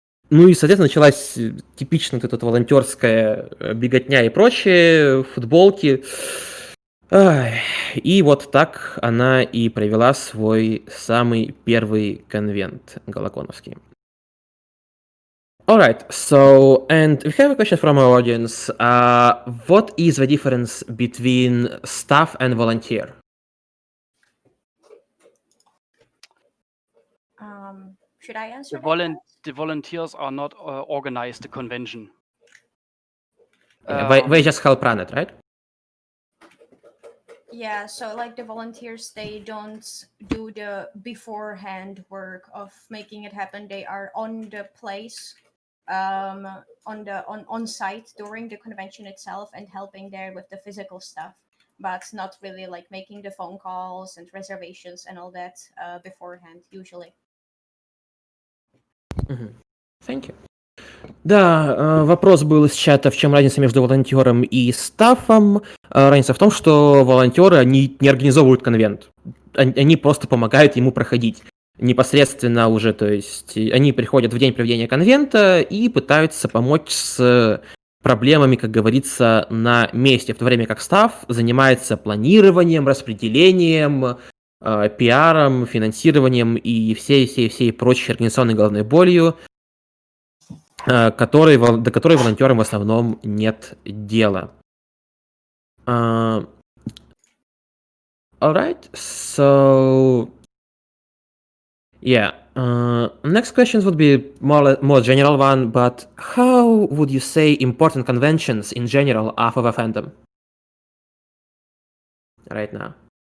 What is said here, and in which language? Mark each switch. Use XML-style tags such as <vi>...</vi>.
<ru>Ну и, соответственно, началась типичная вот эта волонтерская беготня и прочее, футболки. И вот так она и провела свой самый первый конвент галаконовский.</ru> <en>Alright, so, and we have a question from our audience. What is the difference between staff and volunteer? Should I answer The, that? the volunteers are not organized the convention. They just help run it, right? Yeah, so like the volunteers, they don't do the beforehand work of making it happen. They are on the place, on site during the convention itself and helping there with the physical stuff, but not really like making the phone calls and reservations and all that beforehand usually. Thank you.</en> <ru>Да, вопрос был из чата, в чем разница между волонтером и стафом. Разница в том, что волонтеры, они не организовывают конвент. Они просто помогают ему проходить. Непосредственно уже, то есть они приходят в день проведения конвента и пытаются помочь с проблемами, как говорится, на месте, в то время как стаф занимается планированием, распределением, пиаром, финансированием и всей прочей организационной головной болью, до которой волонтерам в основном нет дела.</ru> <en>Alright, so yeah, next questions would be more general one, but how would you say important conventions in general are for the fandom right now?</en>